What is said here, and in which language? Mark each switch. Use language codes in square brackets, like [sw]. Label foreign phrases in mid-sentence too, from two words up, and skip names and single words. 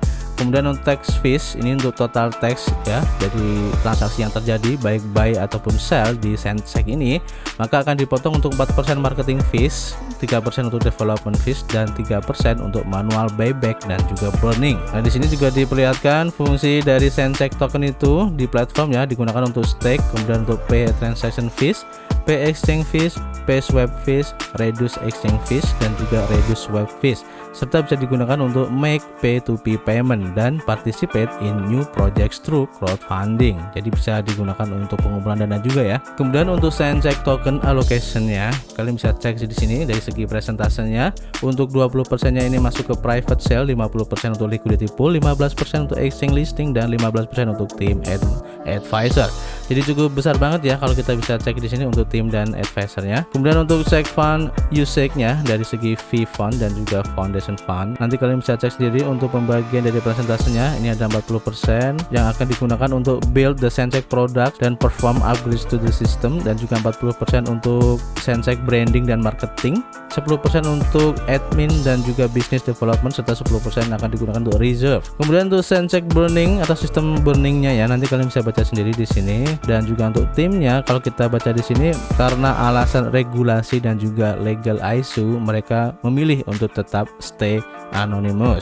[id] Kemudian untuk [en] tax fees [id] ini untuk [en] total tax [id] ya, jadi transaksi yang terjadi baik buy ataupun sell di Sensex ini, maka akan dipotong untuk 4% [en] marketing fees, [id] 3% untuk [en] development fees, [id] dan 3% untuk [en] manual buyback [id] dan juga burning. Nah di sini juga diperlihatkan fungsi dari Sensex token itu di platform ya, digunakan untuk stake, kemudian untuk [en] pay transaction fees, pay exchange fees, pay swap fees, reduce exchange fees, [id] dan juga [en] reduce swap fees, [id] serta bisa digunakan untuk [en] make pay-to-pay payment [id] dan [en] participate in new projects through crowdfunding. [id] Jadi bisa digunakan untuk pengumpulan dana juga ya. Kemudian untuk Sensex [en] token allocation- [id] nya, kalian bisa cek di sini dari segi presentasenya. Untuk 20%-nya ini masuk ke [en] private sale, [id] 50% untuk [en] liquidity pool, [id] 15% untuk [en] exchange listing, [id] dan 15% untuk [en] team advisor. [id] Jadi cukup besar banget ya kalau kita bisa cek di sini untuk tim dan advisornya. Kemudian untuk [en] check fund usage- [id] nya dari segi [en] fee fund [id] dan juga [en] foundation fund, [id] nanti kalian bisa cek sendiri untuk pembagian dari presentasenya. Ini ada 40% yang akan digunakan untuk [en] build the Sensex product [id] dan [en] perform upgrades to the system, [id] dan juga 40% untuk Sensex branding dan marketing, 10% untuk admin dan juga [en] business development, [id] serta 10% akan digunakan untuk reserve. Kemudian untuk Sensex burning atau sistem burningnya ya, nanti kalian bisa baca sendiri di sini. Dan juga untuk timnya, kalau kita baca di sini, karena alasan regulasi dan juga [en] legal issue, [id] mereka memilih untuk tetap [en] stay anonymous.